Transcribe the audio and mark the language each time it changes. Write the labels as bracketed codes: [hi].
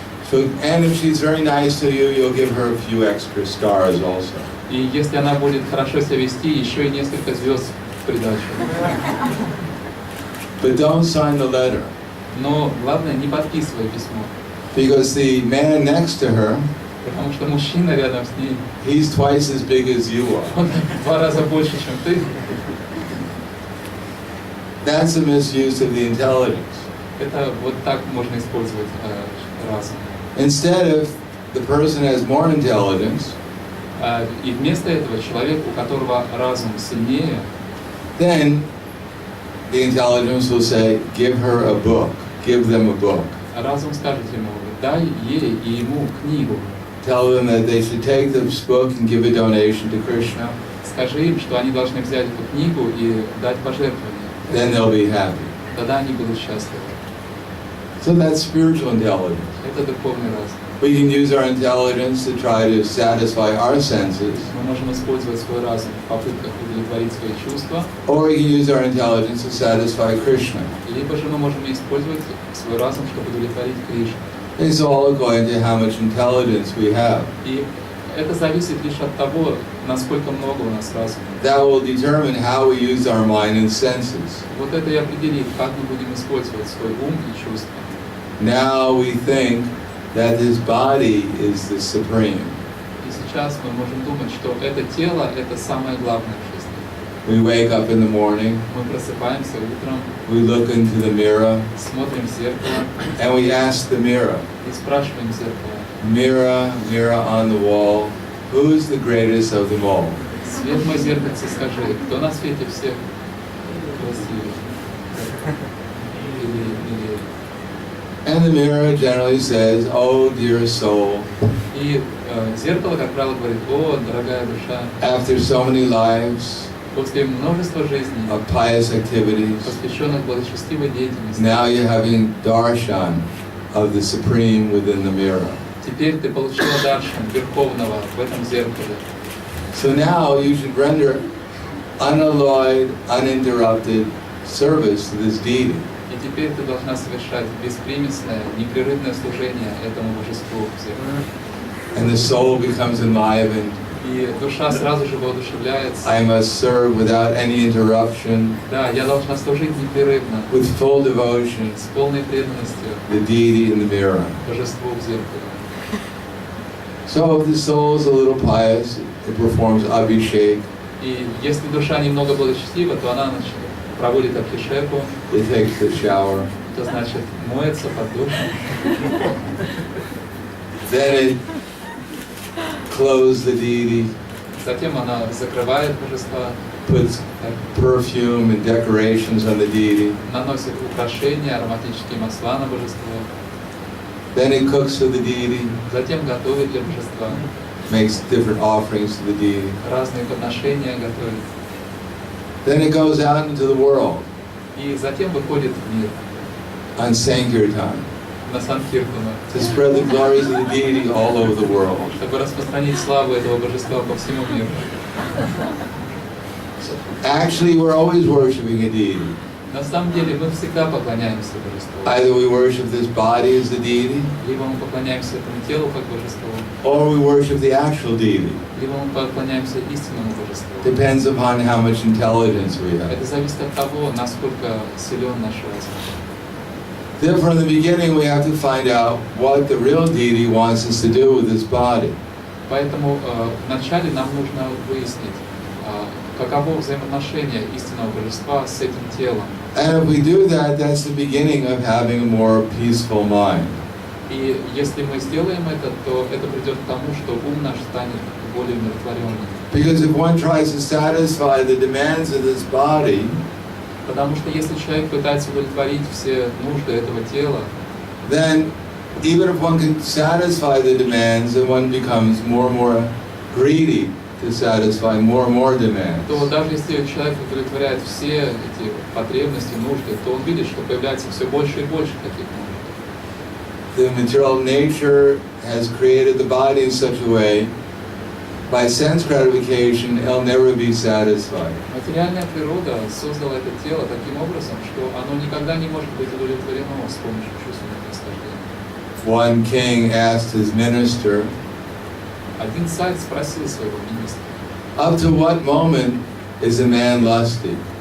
[en] So, and if she's very nice to you, you'll give her a few extra stars also. [ru] И если она будет хорошо себя вести, еще и несколько звезд в придачу. [en] But don't sign the letter. [ru] Но главное, не подписывай письмо. [en] Because the man next to her, [ru] Потому что мужчина рядом с ней, [en] he's twice as big as you are. [ru] он в 2 раза больше, чем ты. [en] That's a misuse of the intelligence. [ru] Это вот так можно использовать разум. [en] Instead of the person has more intelligence, [ru] И вместо этого человек, у которого разум сильнее, [en] then the intelligence will say, give her a book, give them a book. [ru] разум скажет ему: дай ей и ему книгу. [en] Tell them that they should take this book and give a donation to Krishna. [ru] Скажи им, что они должны взять эту книгу и дать пожертвование. [en] Then they'll be happy. [ru] Тогда они будут счастливы. [en] So that's spiritual intelligence. [ru] Это духовный разум. [en] We can use our intelligence to try to satisfy our senses, [ru] Мы можем использовать свой разум в попытках удовлетворить свои чувства, [en] or we can use our intelligence to satisfy Krishna. [ru] либо же мы можем использовать свой разум, чтобы удовлетворить Кришну. [en] It's all according to how much intelligence we have. [ru] И это зависит лишь от того, насколько много у нас разума. [en] That will determine how we use our mind and senses. [ru] Вот это и определит, как мы будем использовать свой ум и чувства. [en] Now we think that this body is the supreme. [ru] И сейчас мы можем думать, что это тело – это самое главное в жизни. [en] We wake up in the morning, [ru] Мы просыпаемся утром, [en] we look into the mirror, [ru] смотрим в зеркало [en] and we ask the mirror, [ru] и спрашиваем зеркало: [en] mirror, mirror on the wall, who's the greatest of them all? [ru] свет мой зеркальце, скажи, кто на свете всех красивее? Или [en] And the mirror generally says, oh dear soul, [ru] И зеркало, как правило, говорит: о, дорогая душа, [en] after so many lives [ru] после множества жизней, [en] of pious activities, [ru] посвященных благочестивой деятельности, [en] now you're having darshan of the supreme within the mirror. [ru] теперь ты получила даршан Верховного в этом зеркале. [en] So now you should render unalloyed, uninterrupted service to this deity. [ru] И теперь ты должна совершать беспримесное, непрерывное служение этому божеству в зеркале. [en] And the soul becomes enlivened, [ru] И душа сразу же воодушевляется. [en] I must serve without any interruption, [ru] Да, я должна служить непрерывно, [en] with full devotion, [ru] с полной преданностью [en] the deity in the mirror. [ru] божеству в зеркале. [en] So if the soul is a little pious, it performs abhishek, [ru] И если душа немного благочестива, то она проводит абхишеку, [en] it takes the shower, [ru] это значит моется под душем. [en] then it clothes the deity, [ru] Затем она закрывает божества, [en] puts perfume and decorations on the deity, [ru] наносит украшения, ароматические масла на божество, [en] then it cooks for the deity, [ru] затем готовит для божества, [en] makes different offerings to the deity. [ru] разные подношения готовит. [en] Then it goes out into the world [ru] И затем выходит в мир [en] on Sankirtan [ru] на Санкиртана, [en] to spread the glories of the deity all over the world. [ru] чтобы распространить славу этого божества по всему миру. [en] Actually, we're always worshiping a deity. [ru] На самом деле мы всегда поклоняемся божеству. [en] Either we worship this body as the deity, [ru] Либо мы поклоняемся этому телу как божеству, [en] or we worship the actual deity. [ru] либо мы поклоняемся истинному божеству. [en] Depends upon how much intelligence we have. [ru] Это зависит от того, насколько силен наш разум. [en] Then from the beginning we have to find out what the real deity wants us to do with this body. [ru] Поэтому вначале нам нужно выяснить, каково взаимоотношение истинного божества с этим телом. [en] And if we do that, that's the beginning of having a more peaceful mind. [ru] И если мы сделаем это, то это придет к тому, что ум наш станет более умиротворенным. [en] Because if one tries to satisfy the demands of this body, [ru] Потому что если человек пытается удовлетворить все нужды этого тела, [en] then even if one can satisfy the demands, then one becomes more and more greedy to satisfy more and more demands. [ru] то даже если человек удовлетворяет все эти потребности, нужды, то он видит, что появляется все больше и больше таких нужд. [en] The material nature has created the body in such a way, by sense gratification, it'll never be satisfied. [ru] Материальная природа создала это тело таким образом, что оно никогда не может быть удовлетворено с помощью чувственных наслаждений. [en] One king asked his minister, [ru] Один царь спросил своего министра, [en] up to what moment is a man lusty?